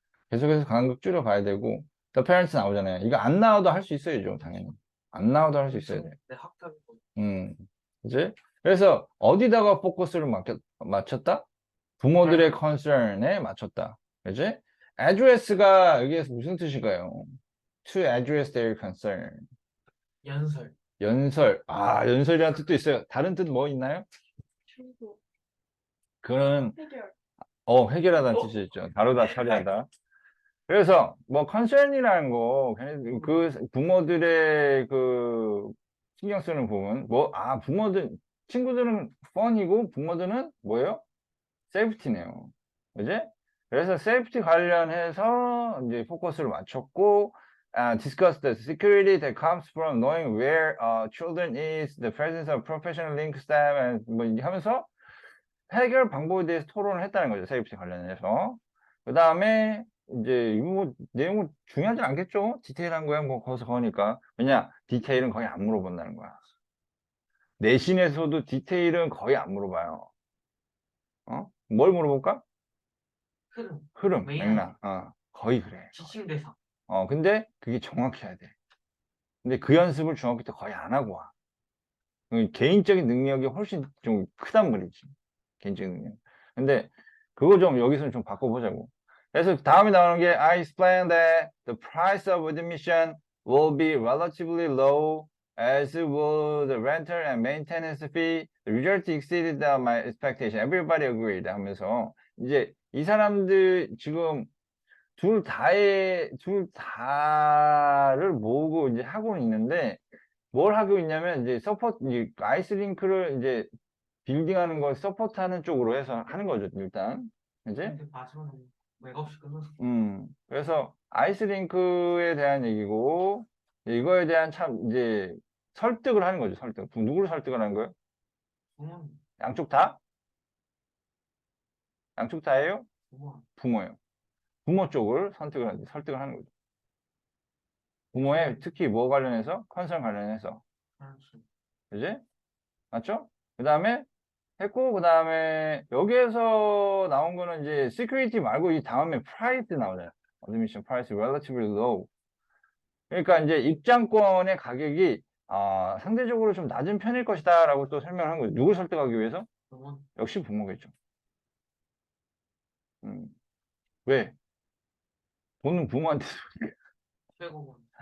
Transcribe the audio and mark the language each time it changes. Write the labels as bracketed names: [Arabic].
[Korean] 계속해서 간극 줄여가야 되고, The Parents 나오잖아요. 이거 안 나와도 할 수 있어야죠, 당연히. 안 나와도 할 수 있어야 돼. 네, 학답이 뭐. 그지? 그래서 어디다가 포커스를 맞췄다? 부모들의 concern에 맞췄다. 그지? address가 여기에서 무슨 뜻일까요? [English] To address their concern. [Korean] 연설. 연설. 아, 연설이라는 뜻도 있어요. 다른 뜻 뭐 있나요? 충고, 그런, 해결. 해결하다는 뜻이 있죠. 다루다, 처리하다. 그래서, 뭐, concern이라는 거, 그 부모들의 그, 신경 쓰는 부분, 부모들, 친구들은 펀이고, 부모들은 뭐예요? 세이프티네요. 그지? 그래서 세이프티 관련해서 이제 포커스를 맞췄고, [English] discuss the security that comes from knowing where children is, the presence of professional link staff, and [Korean] 뭐 이제 하면서 해결 방법에 대해서 토론을 했다는 거죠. 세이프티 관련해서. 그 다음에 이제 이거 뭐 내용은 중요하진 않겠죠? 디테일한 거야 뭐 거기서 거니까. 왜냐? 디테일은 거의 안 물어본다는 거야. 내신에서도 디테일은 거의 안 물어봐요. 뭘 물어볼까? 흐름, 메인 맥락. 거의 그래. 지침 대상. 근데 그게 정확해야 돼. 근데 그 연습을 중학교 때 거의 안 하고 와. 개인적인 능력이 훨씬 좀 크단 말이지. 개인적인 능력. 근데 그거 좀 여기서는 좀 바꿔보자고. 그래서 다음에 나오는 게 [English] I explained that the price of admission will be relatively low as will the rental and maintenance fee. The result exceeded my expectation. Everybody agreed [Korean] 하면서 이제 이 사람들 지금 둘 다를 모으고 이제 하고 있는데 뭘 하고 있냐면 이제 이제 아이스링크를 이제 빌딩하는 걸 서포트하는 쪽으로 해서 하는 거죠 일단 이제 근데 마지막에 맥없이 끝났어. 그래서 아이스링크에 대한 얘기고 이거에 대한 참 이제 설득을 하는 거죠 설득. 누구를 설득을 하는 거예요? 부모님. 양쪽 다? 양쪽 다예요? 부모. 부모예요. 부모 쪽을 설득을 하는 거죠. 부모의 특히 뭐 관련해서? 컨선 관련해서. 그렇지. 그지? 맞죠? 그 다음에 했고, 그 다음에 여기에서 나온 거는 이제 security 말고 이 다음에 price 나오잖아요. [English] admission price relatively low. [Korean] 그러니까 이제 입장권의 가격이 상대적으로 좀 낮은 편일 것이다 라고 또 설명을 한 거죠. 누굴 설득하기 위해서? 부모. 역시 부모겠죠. 왜? 돈은 부모한테 최고군.